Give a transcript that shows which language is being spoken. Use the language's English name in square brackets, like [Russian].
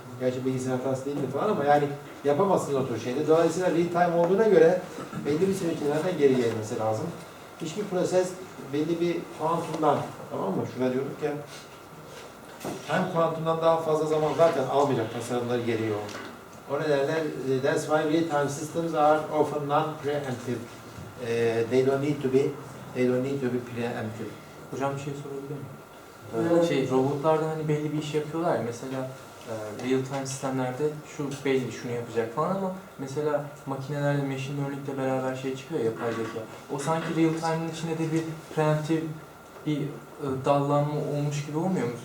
[Turkish] Gerçi bilgisayar hatası değildi falan ama yani yapamazsınız o tür şeyde. Dolayısıyla real time olduğuna göre belli bir süreçlerden geri gelmesi lazım. Hiçbir proses belli bir kuantumdan, tamam mı? Şurada diyorduk ya, hem kuantumdan daha fazla zaman zaten almayacak tasarımları gereği o. O nedenle [English] that's why real time systems are often non-preemptive. They don't need to be preemptive. [Turkish] Hocam bir şey sorabilir miyim? Robotlarda hani belli bir iş yapıyorlar ya, mesela real time sistemlerde şu belli, şunu yapacak falan ama mesela makinelerde machine learning'le beraber şey çıkıyor ya, yapay zeka. O sanki real time'ın içinde de bir preemptive bir dallanma olmuş gibi olmuyor mu?